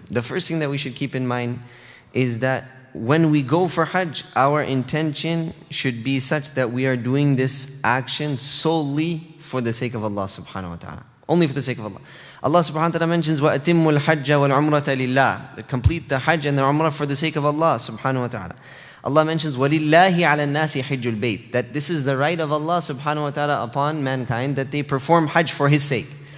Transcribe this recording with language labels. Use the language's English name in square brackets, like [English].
[English] The first thing that we should keep in mind is that when we go for Hajj, our intention should be such that we are doing this action solely for the sake of Allah subhanahu wa ta'ala. Only for the sake of Allah. [Arabic] Allah subhanahu wa ta'ala mentions, وَأَتِمُّ الْحَجَّ وَالْعُمْرَةَ لِلَّهِ. [English] Complete the hajj and the umrah for the sake of Allah subhanahu wa ta'ala. [Arabic] Allah mentions, وَلِلَّهِ عَلَى النَّاسِ حِجُّ الْبَيْتِ. [English] That this is the right of Allah subhanahu wa ta'ala upon mankind, that they perform hajj for His sake.